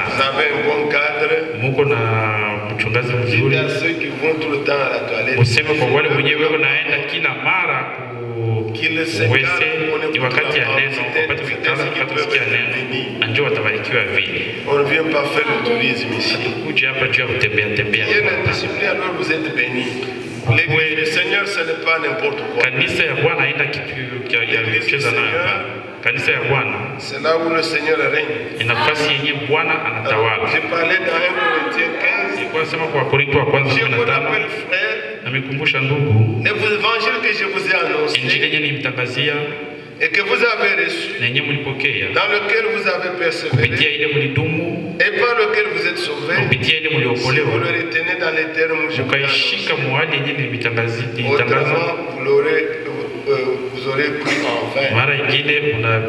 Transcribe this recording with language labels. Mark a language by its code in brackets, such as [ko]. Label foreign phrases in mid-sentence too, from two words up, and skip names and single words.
[sw] Mungu na mchungaji mzuri. Useme kwa wale wenyewe wanaenda kila mara kuweze ni wakati ya neno, wakati vikala, wakati kusikia neno, anjo watabarikiwa vile. Hatukuja hapa juu ya kutembea. [fr] L'église du Seigneur, ce n'est pas n'importe quoi. [sw] Kanisa ya Bwana haina kitu ya kucheza nayo. Kanisa ya Bwana, [fr] c'est là où le Seigneur règne. [sw] Ni nafasi yenye Bwana anatawala. [fr] J'ai parlé dans 1 Corinthiens 15. [sw] Nilikuwa nasema kwa Korinto wa kwanza 15. Namikumbusha ndugu, [fr] l'évangile que je vous ai annoncé, [sw] injili yenye nilimtangazia [fr] et que vous avez reçu, dans lequel vous avez persévéré, et par lequel vous êtes sauvés, si vous le retenez dans les termes où je vous l'ai annoncé, autrement vous aurez cru en vain.